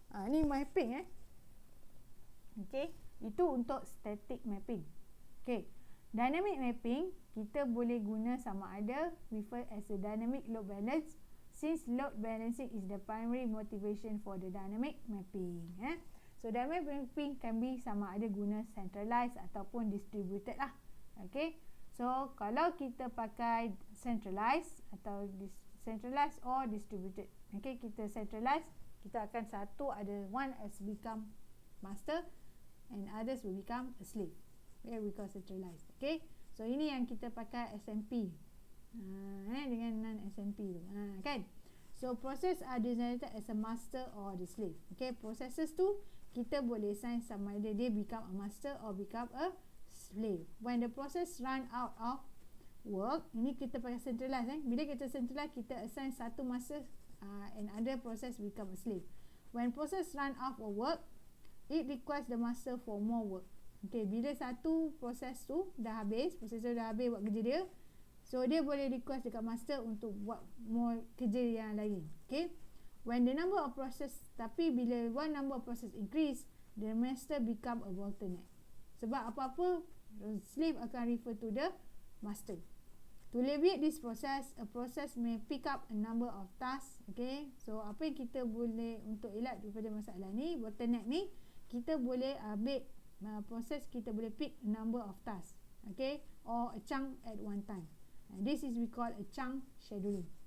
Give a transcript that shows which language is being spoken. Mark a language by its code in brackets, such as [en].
[ms] Ni mapping okay, itu untuk static mapping. [en] Okay, dynamic mapping [ms] kita boleh guna sama ada [en] refer as a dynamic load balance, since load balancing is the primary motivation for the dynamic mapping. So dynamic mapping can be sama ada guna centralized ataupun distributed lah. Okay, so [ms] kalau kita pakai [en] centralized atau centralized or distributed, okay, kita centralized, kita akan satu ada one as become master and others will become a slave. Okay, we call centralized. [ms] Okay, so ini yang kita pakai SMP dengan non SMP tu, kan. [en] So process are designated as a master or the slave. Okay, processes tu kita boleh assign [ms] sama ada dia [en] become a master or become a slave. When the process run out of work, [ms] ini kita pakai centralized. Bila kita centralized, kita assign satu master [en] and other process become a slave. When process run out of work, it requires the master for more work. [ms] Okay, bila satu proses tu dah habis, processor dah habis buat kerja dia, so dia boleh request dekat master untuk buat more kerja yang lain. [en] Okay, when the number of process, [ms] tapi bila [en] one number of process increase, the master become a bottleneck. [ms] Sebab apa-apa, slave akan refer to the master. [en] To alleviate this process, a process may pick up a number of tasks. [ms] Okay, so apa yang kita boleh untuk elak daripada masalah ni, bottleneck ni, kita boleh ambil proses, kita boleh pick a number of tasks, okay, [en] or a chunk at one time. And this is we call a chunk scheduling.